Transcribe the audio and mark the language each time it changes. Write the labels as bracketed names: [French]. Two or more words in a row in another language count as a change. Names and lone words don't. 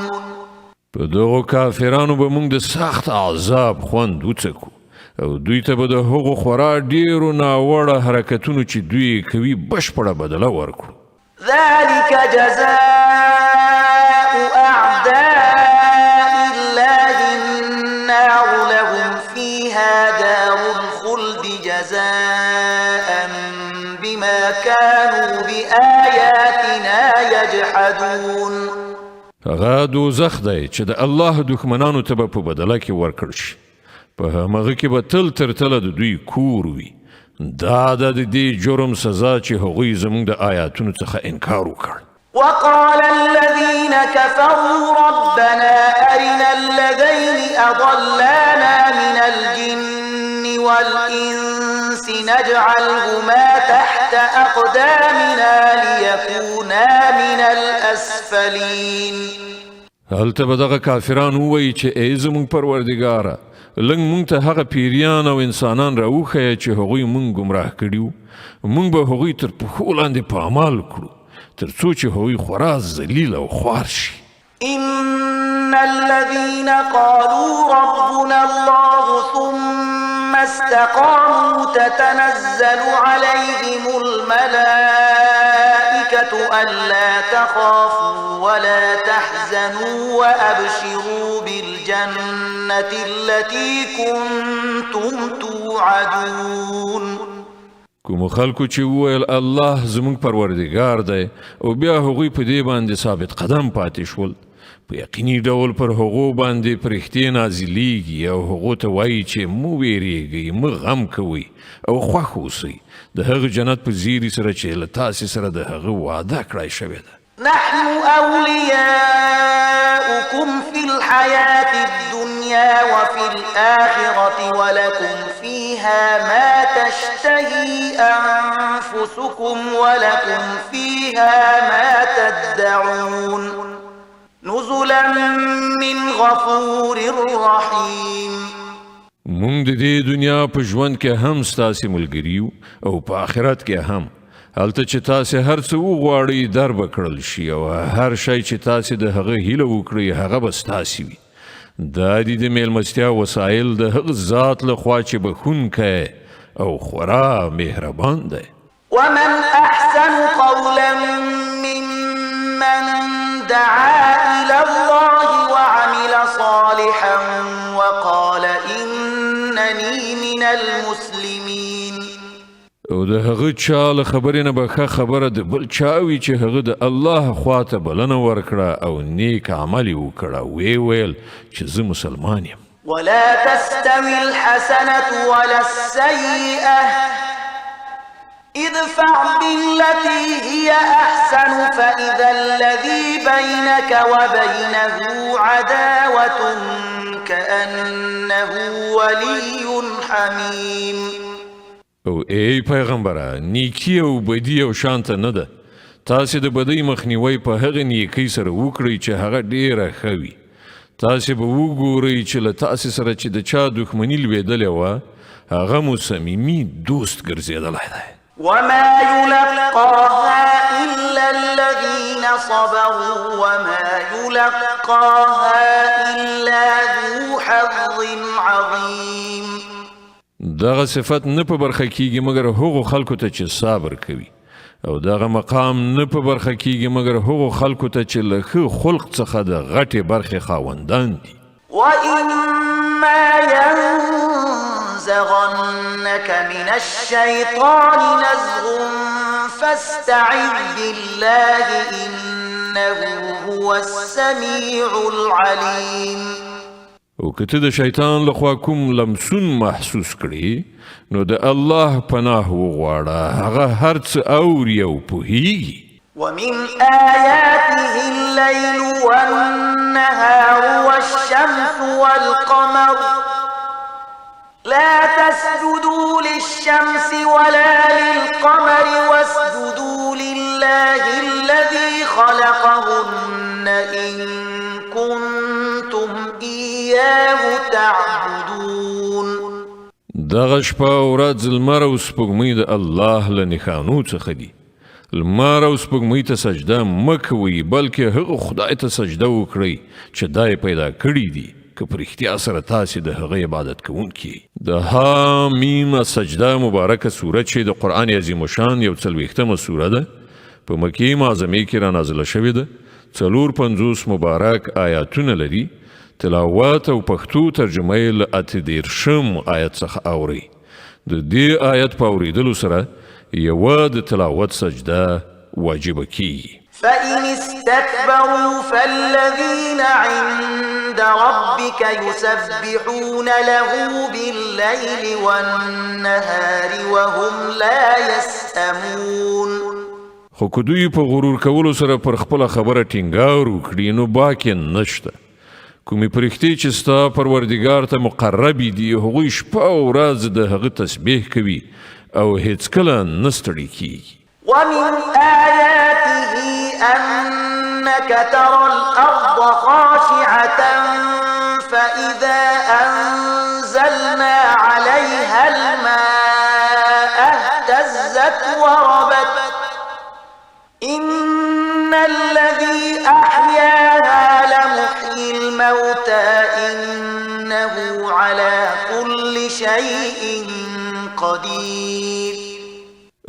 [Pashto] په دغو کافرانو به موږ د سخت عذاب خوند وڅکو او دوی ته به د هغو خورا ډیرو ناوړه حرکتونو چې دوی کوي بشپړه بدله ورکړو. [Arabic] ذلك جزاء أعداء الله النار لهم فيها دار الخلد جزاء بما كانوا بآياتنا يجحدون. [Pashto] هغه دوزخ دی چې د الله دښمنانو ته به په بدله کې ورکړ شي په همغه کې به تل تر تله د دوی کور وي. دا د دې جرم سزا چې هغوی زموږ د آیاتونو څخه انکار وکړ. [Arabic] وقال الذين كفروا ربنا أرنا الذين أضلانا من الجن والإنس نجعلهما تحت أقدامنا ليكونا من الأسفلين. [Pashto] هلته به دغه کافران ووایي چې ای زموږ پروردګاره لږ موږ ته هغه پیریان او انسانان راوښیه چې هغوی موږ ګمراه کړي وو موږ به هغوی تر پښو لاندې پامال کړو تر څو چې هغوی خورا ذلیل او خوار شي. [Arabic] إن الذين قالوا ربنا الله ثم استقاموا تتنزل عليهم الملائكة ألا تخافوا ولا تحزنوا وأبشروا بالجنة التي كنتم توعدون. [Pashto] کوم خلکو چې وویل الله زموږ پروردګار دی او بیا هغوی په دې باندې ثابت قدم پاتې شول، په یقیني ډول پر هغو باندې فرښتې نازلیږي او هغو ته وایي چې مه ویریږئ، مه غم کوئ او خوښ اوسئ د هغه جنت په زیري سره چې له تاسې سره د هغه وعده کړی شوې ده. [Arabic] نحن أولياؤكم في الحياة الدنيا وفي الآخرة ولكم فيها ما تشتهي أنفسكم ولكم فيها ما تدعون نزلا من غفور رحيم. [Pashto] مونږ د دې دنیا په ژوند کې هم ستاسې ملګري یو او په آخرت کې هم. هلته چې تاسې هر څه وغواړئ در به کړل شي او هر شی چې تاسې د هغه هیله وکړئ هغه به ستاسې وي. دا دي د میلمستیا وسایل د هغه ذات لخوا چې بخښونکی او خورا مهربان دی. [Arabic] ومن أحسن قولا ممن دعا إلى الله وعمل صالحا وقال إنني من المسلمين. [Pashto] او د هغه چا له خبرې نه به ښه خبره د بل چا وي چې هغه د الله خواته بلنه ورکړه او نیک عمل یې وکړه، ویې ویل چې زه مسلمان یم. [Arabic] ولا تستوي الحسنة ولا السيئة ادفع بالتي هي أحسن فإذا الذي بينك وبينه عداوة كأنه ولي حميم. [Pashto] او ای پیغمبره، نیکی او بدی او شانته نه ده. تاسې د بدی مخنیوی په هغه نیکی سره وکړئ چې هغه ډیره ښه وي. تاسې به وګورئ چې له تاسې سره چې د چا دښمني لوېدلې وه هغه مو صمیمي دوست ګرځېدلی دی. [Arabic] وما يلقاها إلا الذين صبروا وما يلقاها إلا ذو حظ عظيم. [Pashto] دغه صفت نه په برخه کیږي مګر هغو خلکو ته چې صبر کوي، او دغه مقام نه په برخه کیږي مګر هغو خلکو ته چې له ښه خلق څخه د غټې برخې خاوندان دي. [Arabic] وإما ينزغنك من الشيطان نزغ فاستعذ بالله إنه هو السميع العليم. [Pashto] او که ته د شیطان لخوا کوم لمسون محسوس کړي نو د الله پناه وغواړه، هغه هر څه اوري او پوهیږي. [Arabic] ومن آياته الليل والنهار والشمس والقمر لا تسجدوا للشمس ولا للقمر واسجدوا لله الذي خلقهن إن كنتم إياه تعبدون. [Pashto] دغه شپه او ورځ لمر او سپوږمۍ د الله له نښانو څخه دي. لمر او سپوږمۍ ته سجده مه کوئ بلکې هغه خدای ته سجده وکړئ چې دا یې پیدا کړي دي که په رښتیا سره تاسې د هغه عبادت کوونکي. د حامیم سجده مبارکه سوره چې د قرآن عظیم الشان یو 40مه سوره ده، په مکې معظمې کې را نازله شوې ده، 450 مبارک آیاتونه لري. تلاوت او پښتو ترجمه یې له 38 آیت څخه اوري. د دې آیت په اورېدلو سره یوه د تلاوت سجده واجبه کیږي. [Arabic] فإن استكبروا فالذين عند ربك يسبحون له بالليل والنهار وهم لا يسأمون. [Pashto] خو که دوی په غرور کولو سره پر خپله خبره ټینګار وکړي نو باک یې نشته. کومې پرښتې چې ستا پروردګار ته مقربې دي هغوی شپه او ورځ د هغه تسبیح کوي او هیڅکله نه ستړي کیږي. [Arabic] ومن آياته أنك ترى الأرض خاشعة فإذا أنزلنا عليها الماء اهتزت وربت إن الذي أحياها لمحيي الموتى إنه على كل شيء قدير.